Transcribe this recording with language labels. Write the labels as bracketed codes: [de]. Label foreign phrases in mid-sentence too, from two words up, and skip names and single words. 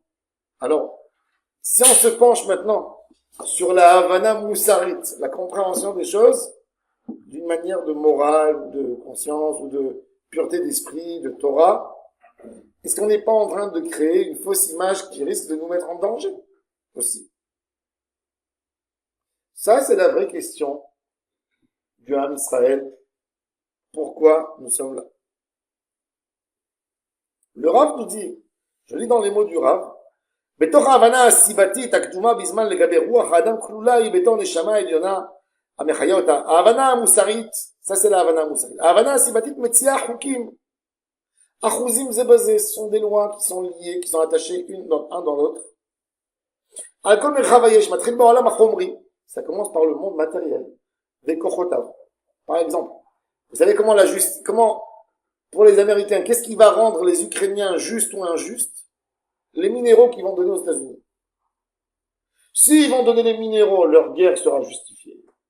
[fr] Alors, si on se penche maintenant sur la [he] הבנה מוסרית, [fr] la compréhension des choses, d'une manière de morale, de conscience, ou de pureté d'esprit, de Torah, est-ce qu'on n'est pas en train de créer une fausse image qui risque de nous mettre en danger aussi? Ça, c'est la vraie question du [he] עם ישראל. [fr] Pourquoi nous sommes là? Le Rav nous dit, je lis dans les mots du Rav, [he] בתוך ההבנה הסיבתית הקדומה בזמן לגבי רוח האדם כלולה היא בתור נשמה עליונה המחיה אותה. ההבנה המוסרית, [fr] ça c'est la [he] Havana המוסרית. ההבנה הסיבתית מציעה חוקים. אחוזים זה בזה, [fr] ce sont des lois qui sont liées, qui sont attachées un dans l'autre. [he] על כל מרחב היש, מתחיל בעולם החומרי, [fr] ça commence par le monde matériel, וכוחותיו. Par exemple, vous savez comment, pour les Américains, qu'est-ce qui va rendre les Ukrainiens justes ou injustes? Les minéraux qu'ils vont donner aux États-Unis. S'ils vont donner les minéraux, leur guerre sera justifiée.